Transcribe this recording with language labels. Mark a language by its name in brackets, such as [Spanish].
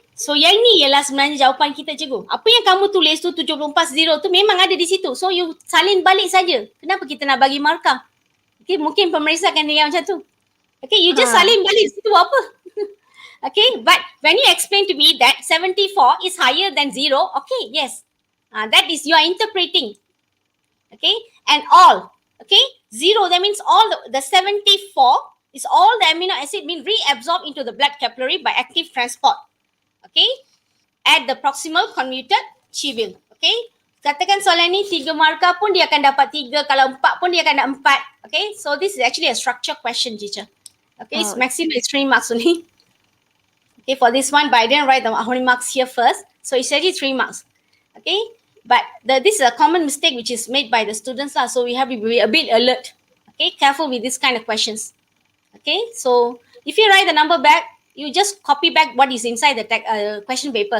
[Malay] So yang ni ialah sebenarnya jawapan kita cikgu. Apa yang kamu tulis tu 74 zero tu memang ada di situ. So you salin balik saja. Kenapa kita nak bagi markah? Okay, mungkin pemeriksa akan dengar macam tu. Okay, [English] you just [Malay] salin balik situ apa? [English] Okay, but when you explain to me that 74 is higher than 0, okay, yes. That is you are interpreting. Okay, and all. Okay, 0, that means all the 74 is all the amino acid being reabsorbed into the blood capillary by active transport. Okay, at the proximal convoluted tubule. [Malay] Okay, katakan soalan ni 3 markah pun dia akan dapat 3, kalau 4 pun dia akan dapat 4. [English] Okay, so this is actually a structure question, teacher. Okay, it's maximum is 3 marks only. Okay, for this one, but I didn't write the how many marks here first. So it's actually 3 marks. Okay, but this is a common mistake which is made by the students lah. So we have to be a bit alert. Okay, careful with this kind of questions. Okay, so if you write the number back, you just copy back what is inside the question paper.